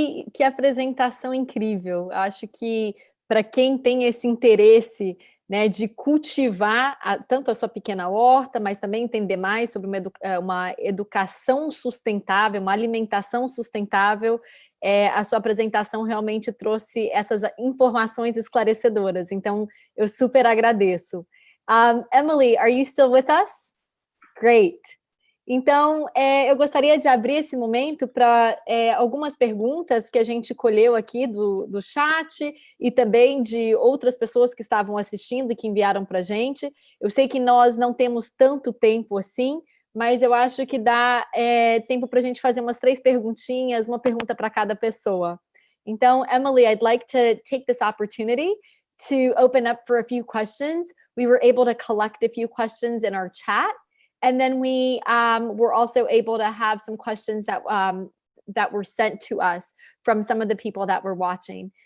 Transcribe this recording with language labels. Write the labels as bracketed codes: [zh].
[pt] Que apresentação incrível. Acho que para quem tem esse interesse, né, de cultivar tanto a sua pequena horta, mas também entender mais sobre uma educação sustentável, uma alimentação sustentável, a sua apresentação realmente trouxe essas informações esclarecedoras. Então, eu super agradeço. [en] Emily, are you still with us? Great. [pt] Então, eu gostaria de abrir esse momento para algumas perguntas que a gente colheu aqui do chat e também de outras pessoas que estavam assistindo e que enviaram para a gente. Eu sei que nós não temos tanto tempo assim, mas eu acho que dá tempo para a gente fazer umas 3 perguntinhas, uma pergunta para cada pessoa. [en] Então, Emily, I'd like to take this opportunity to open up for a few questions. We were able to collect a few questions in our chat. And then we were also able to have some questions that were sent to us from some of the people that were watching.